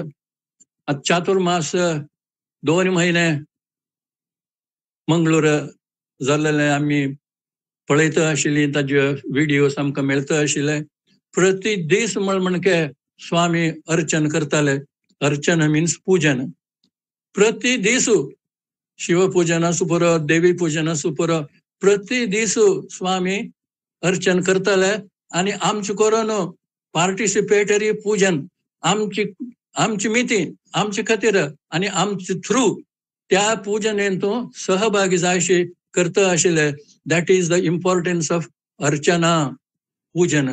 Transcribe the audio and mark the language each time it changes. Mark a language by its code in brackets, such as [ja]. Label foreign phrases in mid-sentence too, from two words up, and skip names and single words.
[kok] आता चातुर्मास 2 महिने मंगळूर जाल्लेले आमी पळयता आशिल्ली. ताजे व्हिडिओज आमकां मेळता आशिल्ले. प्रति दीस म्हणके स्वामी अर्चन करताले. अर्चन मिन्स पूजन. प्रति दिसू शिवपूजन असू पुरो देवी पूजन असू पुरो प्रति दिसू स्वामी अर्चन करताले. आणि आमचे करून पार्टिसिपेटरी पूजन आमची मितीं आमचे खातीर आणि आमचे थ्रू त्या पूजनेन तो सहभागी जायशी करता आशिल्ले. [en] That is the importance of [kok] अर्चना पूजन.